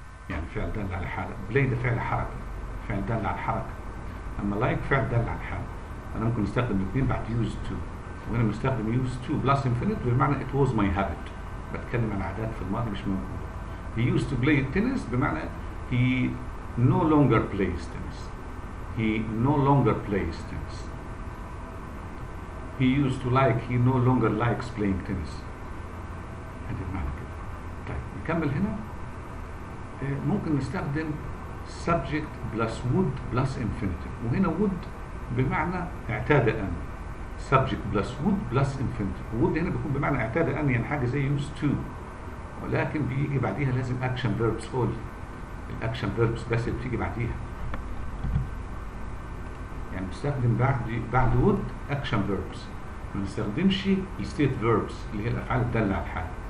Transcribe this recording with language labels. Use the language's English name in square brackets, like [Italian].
[Arabic] يعني فعل دل على حالة. play ده فعل حركة. فعل دل على الحركة. اما like فعل دل على الحالة. انا ممكن استخدم الاثنين بعد used to. وهنا بنستخدم used to plus infinitive بمعنى [English] it was my habit. [Arabic] بتكلم عن عادات في الماضي مش موجودة. [English] He used to play tennis [Arabic] بمعنى [English] he no longer plays tennis. He no longer plays tennis. He used to like, he no longer likes playing tennis. [Arabic] هذا المعنى كده. طيب نكمل هنا. ممكن نستخدم [English] subject plus would plus infinitive. [Arabic] وهنا would بمعنى اعتاد أن. [English] subject plus would plus infinitive. [Arabic] would هنا بيكون بمعنى اعتاد أن، يعني حاجة زي used to، ولكن بيجي بعديها لازم action verbs only. الاكشن verbs بس بتيجي بعديها. يعني بنستخدم بعد would action verbs، ما بنستخدمش state verbs اللي هي الافعال الدالة على الحال.